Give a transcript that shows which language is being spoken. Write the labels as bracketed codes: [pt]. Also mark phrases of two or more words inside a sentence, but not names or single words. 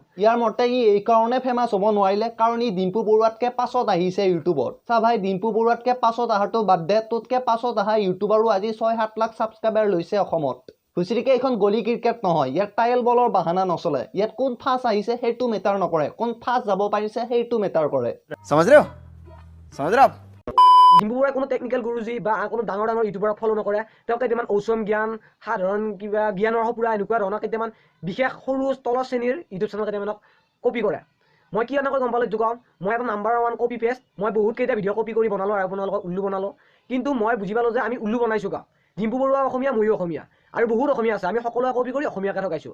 [as] ইয়াৰ মতে ই এই কাৰণে ফেমাছ হ'ব নোৱাৰিলে কাৰণ ই ডিম্পু বৰুৱাতকৈ পাছত আহিছে ইউটিউবত চা ভাই ডিম্পু বৰুৱাতকৈ পাছত অহাটো বাদ দে তোতকৈ পাছত অহা ইউটিউবাৰো আজি 6-7 লাখ ছাবস্ক্ৰাইবাৰ লৈছে অসমত খুচিৰিকে এইখন গলি ক্ৰিকেট নহয় ইয়াত টাইল বলৰ বাহানা নচলে ইয়াত কোন ফাৰ্ষ্ট আহিছে সেইটো মেটাৰ নকৰে কোন ফাৰ্ষ্ট যাব পাৰিছে সেইটো মেটাৰ কৰে [hi] समझ रहे आप [as] ডিম্পু বৰুৱাই কোনো টেকনিকেল গুৰুজী বা কোনো ডাঙৰ ইউটিউবাৰক ফ'ল' নকৰে তেওঁ কেইটামান ঔচম জ্ঞান সাধাৰণ কিবা জ্ঞানৰ সপুৰা এনেকুৱা ধৰণৰ কেইটামান বিশেষ সৰু তলৰ শ্ৰেণীৰ ইউটিউব চেনেল কেইটামানক কপি কৰে মই কি এনেকৈ গম পালোঁ এইটো কওঁ মই এটা নাম্বাৰ 1 [en] copy paste [as] মই বহুত কেইটা ভিডিঅ' কপি কৰি বনালোঁ আৰু আপোনালোকক উল্লু বনালোঁ কিন্তু মই বুজি পালোঁ যে আমি উল্লু বনাইছোঁ গাওঁ ডিম্পু বৰুৱা অসমীয়া ময়ো অসমীয়া আৰু বহুত অসমীয়া আছে আমি সকলোৱে কপি কৰি অসমীয়াকে থকাইছোঁ